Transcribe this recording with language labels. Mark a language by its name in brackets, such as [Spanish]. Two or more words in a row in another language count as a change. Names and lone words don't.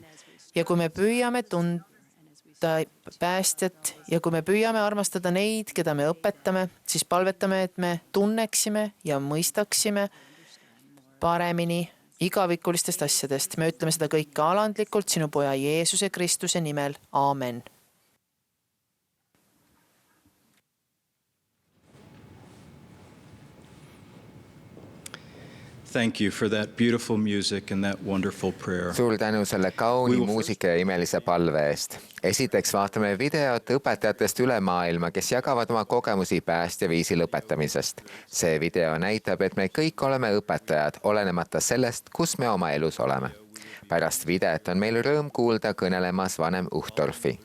[Estonian] Ja kui me püüame tunda päästjat ja kui me püüame armastada neid, keda me õpetame, siis palvetame, et me tunneksime ja mõistaksime paremini igavikulistest asjadest. Me ütleme seda kõike alandlikult sinu poja Jeesuse Kristuse nimel. Aamen. [English] Thank you for that beautiful music and that wonderful prayer. [Estonian] Suur tänu selle kauni muusika ja imelise palve eest. Esiteks vaatame videot õpetajatest üle maailma, kes jagavad oma kogemusi päästjaviisil õpetamisest. See video näitab, et me kõik oleme õpetajad, olenemata sellest, kus me oma elus oleme. Pärast videot on meil rõõm kuulda kõnelemas vanem Uchtdorfi.